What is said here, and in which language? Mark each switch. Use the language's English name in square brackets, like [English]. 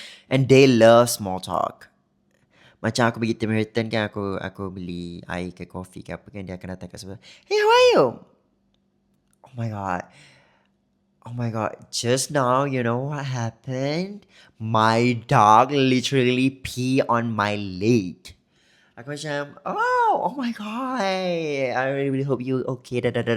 [English] And they love small talk. [Malay] Macam aku pergi Tim Hortons kan, aku beli air ke kopi ke apa kan, dia akan datang kat sebelah. [English] Hey, how are you? Oh my god, just now, you know what happened? My dog literally pee on my leg. [Malay] Aku macam, [English] oh my god, I really hope you okay, da.